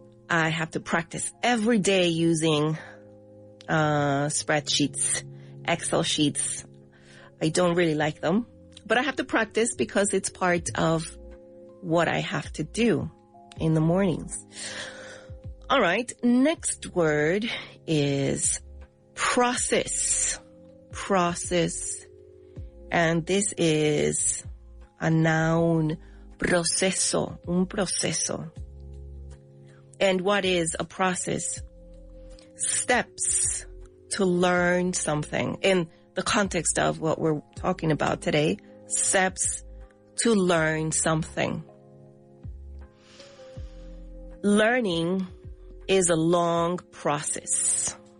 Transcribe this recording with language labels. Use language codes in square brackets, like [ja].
[en] I have to practice every day using spreadsheets, Excel sheets. I don't really like them, but I have to practice because it's part of what I have to do in the mornings. All right, next word is process. Process. And this is a noun, [es] proceso, un proceso. [en] And what is a process? Steps to learn something. In the context of what we're talking about today, steps to learn something. Learning is a long process.